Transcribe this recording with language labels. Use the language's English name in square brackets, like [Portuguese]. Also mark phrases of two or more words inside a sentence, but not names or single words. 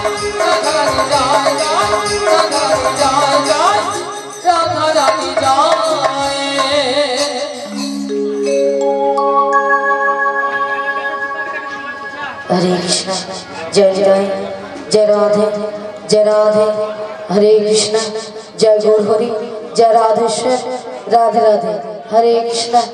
[Bangla] রাধা রানী জয় জয়, রাধা রানী জয় জয়, রাধা রানী জয়। [Hindi] हरे कृष्ण जय जय जय राधे जय राधे, हरे कृष्ण जय गौर हरि जय राधेश्वर राधे राधे, हरे कृष्ण